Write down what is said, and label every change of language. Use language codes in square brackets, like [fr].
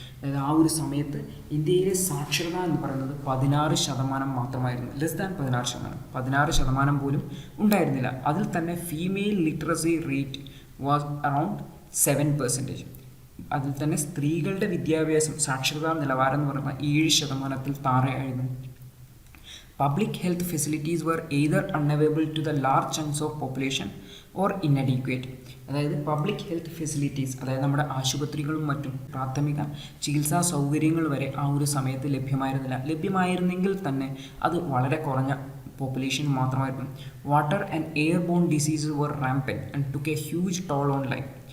[ml] അതായത് ആ ഒരു സമയത്ത് ഇന്ത്യയിലെ സാക്ഷരത എന്ന് പറയുന്നത് 16% മാത്രമായിരുന്നു. [en] less than [ml] 16%, 16% പോലും ഉണ്ടായിരുന്നില്ല. അതിൽ തന്നെ [en] Female literacy rate was around 7%. [ml] അതിൽ തന്നെ സ്ത്രീകളുടെ വിദ്യാഭ്യാസം സാക്ഷരതാ നിലവാരം എന്ന് പറയുന്നത് 7%-ൽ താഴെയായിരുന്നു. [en] Public health facilities were either unavailable to the large chunks of population or inadequate. [ml] അതായത് പബ്ലിക് ഹെൽത്ത് ഫെസിലിറ്റീസ്, അതായത് നമ്മുടെ ആശുപത്രികളും മറ്റും പ്രാഥമിക ചികിത്സാ സൗകര്യങ്ങൾ വരെ ആ ഒരു സമയത്ത് ലഭ്യമായിരുന്നെങ്കിൽ തന്നെ അത് വളരെ കുറഞ്ഞ പോപ്പുലേഷൻ മാത്രമായിരുന്നു. [en] Water and air borne diseases were rampant and took a huge toll on life.